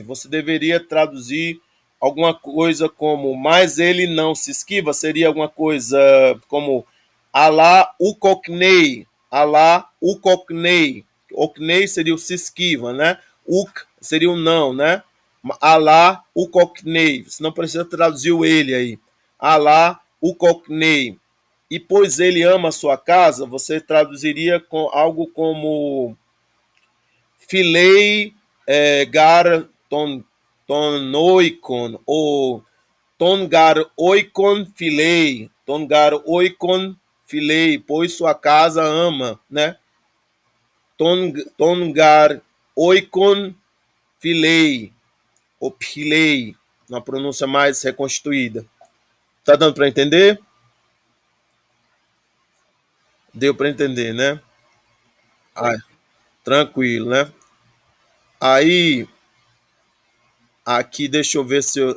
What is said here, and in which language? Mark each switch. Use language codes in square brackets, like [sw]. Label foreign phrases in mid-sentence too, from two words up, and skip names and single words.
[pt] Você deveria traduzir alguma coisa como mas ele não se esquiva, seria alguma coisa como [el] ἀλλ' οὐκ ὀκνεῖ, [pt] Cockney seria o se esquiva, né? Uk seria o não, né? [el] ἀλλ' οὐκ ὀκνεῖ, [pt] você não precisa traduzir o ele aí. [el] ἀλλ' οὐκ ὀκνεῖ. [pt] E pois ele ama a sua casa, você traduziria com algo como [el] φιλεῖ γὰρ τὸν οἶκον, [pt] ou [el] τὸν γὰρ οἶκον φιλεῖ, [pt] pois sua casa ama, né? [el] τὸν γὰρ οἶκον φιλεῖ, [pt] ou pilei, na pronúncia mais reconstituída. Tá dando para entender? Deu para entender, né? Tranquilo, né? Aí, aqui, deixa eu ver se eu...